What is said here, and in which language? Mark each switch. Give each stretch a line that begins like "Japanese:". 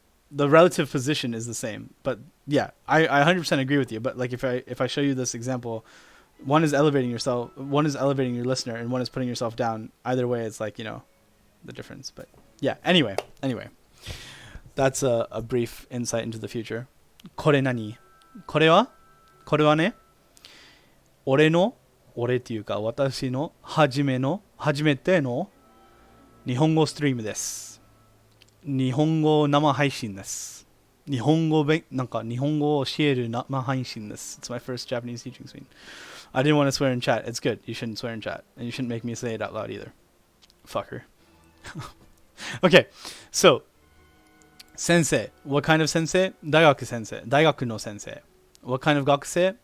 English: the relative position is the same. But yeah, I 100% agree with you. But like if I show you this example, one is elevating yourself, one is elevating your listener, and one is putting yourself down. Either way, it's like, the difference. But yeah, anyway, that's a brief insight into the future.
Japanese: これ何? これはね、俺っていうか私の初めての日本語ストリームです。日本語生配信です。日本語を教える生配信です。
English: It's my first Japanese teaching screen. I didn't want to swear in chat. It's good. You shouldn't swear in chat. And you shouldn't make me say it out loud either. Fucker. Okay, so 先生.What kind of sensei?
Japanese: 大学先生.大学の先生.
English: What kind of 学生?